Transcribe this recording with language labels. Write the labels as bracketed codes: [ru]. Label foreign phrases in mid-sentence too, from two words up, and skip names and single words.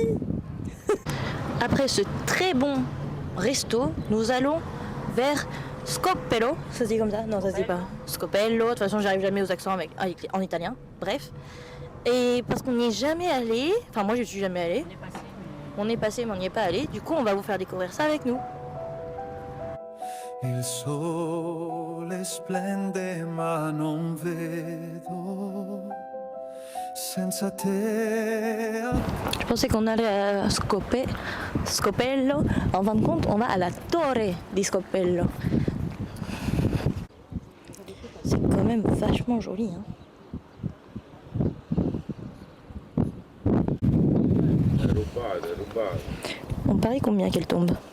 [fr] Après ce très bon resto, nous allons vers Scopello. Ça se dit comme ça? Non, ça se dit pas. Scopello. De toute façon, j'arrive jamais aux accents en italien. Bref. Et parce qu'on n'y est jamais allé. Enfin, moi, je suis jamais allée. On est passé, mais on n'y est pas allé. Du coup, on va vous faire découvrir ça avec nous. [it] Il sole splende ma non vedo senza te. [fr] Je pensais qu'on allait à Scopello. En fin de compte, on va à la Torre di Scopello. C'est quand même vachement joli. Hein. On parie combien qu'elle tombe?